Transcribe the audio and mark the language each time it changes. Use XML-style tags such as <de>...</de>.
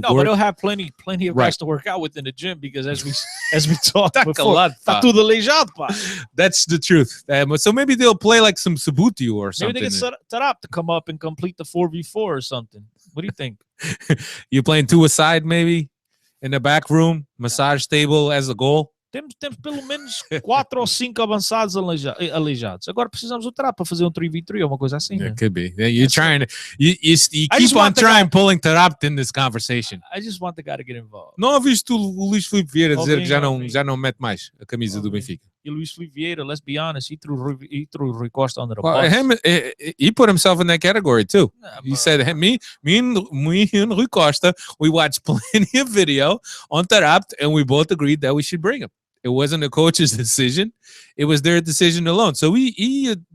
<en>No, but he'll have plenty of guys to work out with in the gym because as we talked before,</en> <pt>tá tudo aleijado, pá.</pt> <en>That's the truth. So maybe they'll play like some Subutiu or something. Maybe they get set up to come up and complete the 4v4 or something. What do you think? You playing two aside maybe in the back room, massage table as a goal.</en> <pt>Temos pelo menos 4 ou 5 avançados aleijados. Agora precisamos lutar para fazer 3v3 ou uma coisa assim.</pt> <en>It could be. You're trying. You keep on trying pulling Tarapt in this conversation. I just want the guy to get involved.</en> <pt>Não ouviste o Luís Filipe Vieira dizer que já não mete mais a camisa do Benfica.</pt> <en>E Luís Filipe Vieira, let's be honest, he threw Rui Costa under the bus. He put himself in that category too. He said, me and Rui Costa, we watched plenty of video on Tarapt, and we both agreed that we should bring him. It wasn't a coach's decision. It was their decision alone. So he</en>